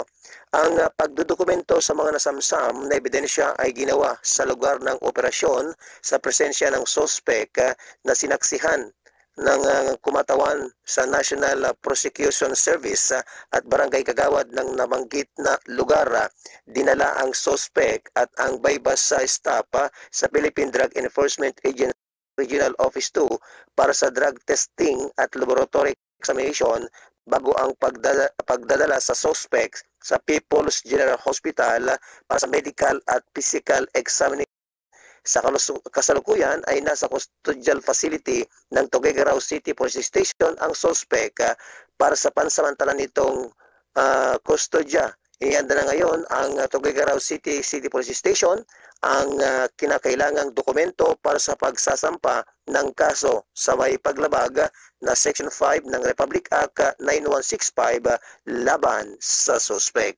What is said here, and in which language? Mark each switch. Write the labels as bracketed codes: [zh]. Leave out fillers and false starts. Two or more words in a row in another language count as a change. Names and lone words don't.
[tl] Ang pagdodokumento sa mga nasamsam na ebidensya ay ginawa sa lugar ng operasyon sa presensya ng suspect na sinaksihan ng kumatawan sa National Prosecution Service at Barangay Kagawad ng nabanggit na lugar. Dinala ang suspect at ang [en] bypass stop [tl] sa Philippine Drug Enforcement Agency Regional Office 2 para sa [en] drug testing [tl] at [en] laboratory examination [tl] bago ang pagdadala sa suspect sa People's General Hospital para sa medical at [en] physical examination. [tl] Sa kasalukuyan ay nasa [en] custodial facility [tl] ng Tuguegarao City Police Station ang suspect para sa pansamantala nitong kustodya. Ihanda na ngayon ang Tuguegarao City Police Station ang kinakailangang dokumento para sa pagsasampa ng kaso sa may paglabag na Section 5 ng Republic Act 9165 laban sa suspek.